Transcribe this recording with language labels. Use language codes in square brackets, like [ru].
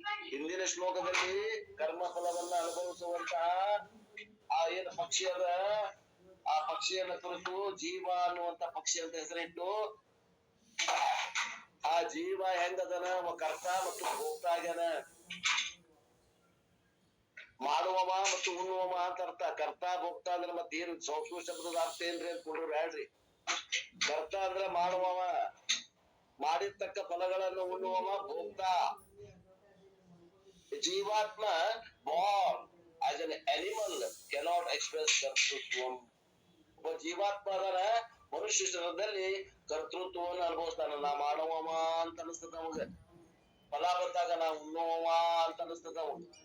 [kn] ಹಿಂದಿನ ಶ್ಲೋಕದಲ್ಲಿ ಕರ್ಮ ಫಲವನ್ನ ಅನುಭವಿಸುವಂತಹ ಆ ಏನು ಪಕ್ಷಿ ಅದ, ಆ ಪಕ್ಷಿಯನ್ನ ಕುರಿತು ಜೀವ ಅನ್ನುವಂತ ಪಕ್ಷಿ ಅಂತ ಹೆಸರಿಟ್ಟು, ಆ ಜೀವ ಹೆಂಗದನ ಕರ್ತ ಮತ್ತು ಭೋಕ್ತ ಆಗ್ಯಾನ. ಮಾಡುವವ ಮತ್ತು ಉಣ್ಣುವವ ಅಂತ ಅರ್ಥ. ಕರ್ತ ಭೋಕ್ತ ಅಂದ್ರೆ ಮತ್ತೆ ಏನ್ ಸಂಸ್ಕೃತ ಶಬ್ದದ ಅರ್ಥ ಏನ್ರಿ ಅಂತ ಕೊಡ್ರಿ ಬ್ಯಾಡ್ರಿ. ಕರ್ತ ಅಂದ್ರೆ ಮಾಡುವವ, ಮಾಡಿರ್ತಕ್ಕ ಫಲಗಳನ್ನು ಉಣ್ಣುವವ ಭೋಕ್ತ. [en] Jivatma born as an animal cannot express kartritvam. [kn] ಒಬ್ಬ ಜೀವಾತ್ಮ ಅದರ ಮನುಷ್ಯ ಶರೀರದಲ್ಲಿ ಕರ್ತೃತ್ವವನ್ನು ಅನುಭವಿಸ್ತಾನ. ನಾ ಮಾಡುವವ ಅಂತ ಅನಿಸ್ತದ ಅವಾಗ, ಫಲ ಬಂದಾಗ ನಾ ಉಣ್ಣುವವ ಅಂತ ಅನಿಸ್ತದ ಅವಾಗ.